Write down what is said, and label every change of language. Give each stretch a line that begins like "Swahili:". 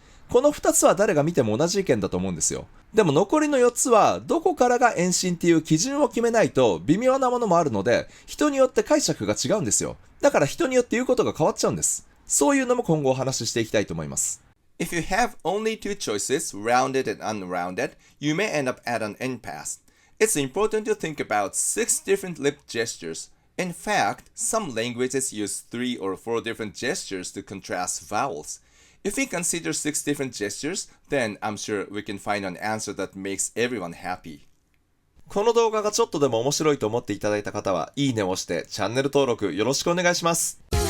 Japanese: この2つは誰が見ても同じ意見だと思うんですよ。でも残りの4つはどこからが遠心っていう基準を決めないと微妙なものもあるので、人によって解釈が違うんですよ。だから人によって言うことが変わっちゃうんです。そういうのも今後お話ししていきたいと思います。
English: If you have only two choices, rounded and unrounded, you may end up at an impasse. It's important to think about 6 different lip gestures. In fact, some languages use 3 or 4 different gestures to contrast vowels. If we consider 6 different gestures, then I'm sure we can find an answer that makes everyone happy.
Japanese: この動画がちょっとでも面白いと思っていただいた方は、いいねを押してチャンネル登録よろしくお願いします。